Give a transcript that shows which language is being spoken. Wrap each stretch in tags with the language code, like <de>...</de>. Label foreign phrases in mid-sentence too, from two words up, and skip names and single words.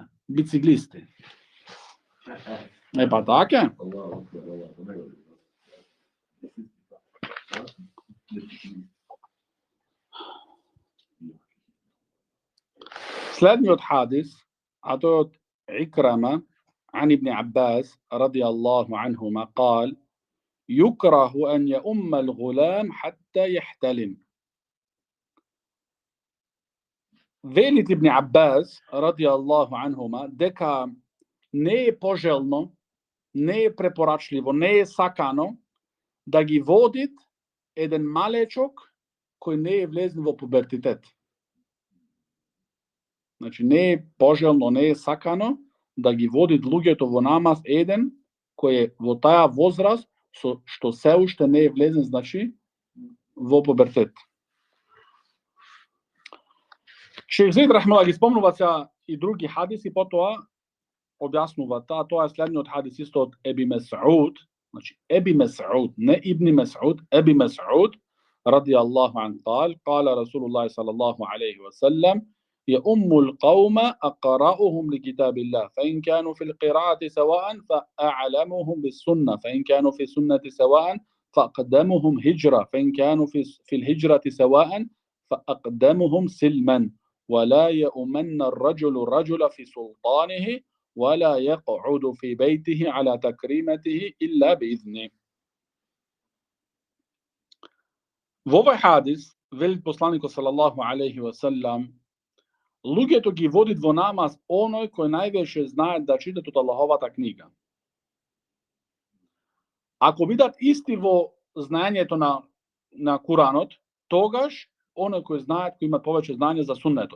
<mk>Бициклисти. Па така. Следниот хадис, а тој од Икрама</mk> <ar>عن ابن عباس رضي الله عنهما قال: يكره أن يؤم الغلام حتى يحتلم.</ar> <mk>Велит Ибн Аббас</mk> <ar>رضي الله عنهما</ar> <mk>дека не е пожелно, не е препорачливо, не е сакано да ги водит еден малечок кој не е влезен во пубертитет. Значи не е пожелно, не е сакано да ги водит луѓето во намаз еден кој е во таа возраст што се уште не е влезен, значи, во пубертет. Шейх Зейд рахимуллах ги спомнува сега и други хадиси, потоа објаснува тоа е следниот хадис исто од Еби Месуд, значи Еби Месуд, не Ибни Месуд, Еби Месуд</mk> <ar>رضي الله عنه قال رسول الله صلى الله عليه وسلم: يؤم القوم أقرأهم لكتاب الله فإن كانوا في القراءة سواء فأعلمهم بالسنة فإن كانوا في السنة سواء فأقدمهم هجرة فإن كانوا في الهجرة سواء فأقدمهم سلما ولا يؤمن الرجل في سلطانه ولا يقعد في بيته على تكريمته إلا بإذنه.</ar> <mk>Во овој хадис, велит посланикот</mk> <ar>صلى الله عليه وسلم,</ar> <mk>луѓето ги водит во намаз оној кој највеќе знаат да читат од Аллаховата книга. Ако бидат исти во знаењето на Куранот, тогаш оној кој знаат, кој има повеќе знаење за суннетот.</mk>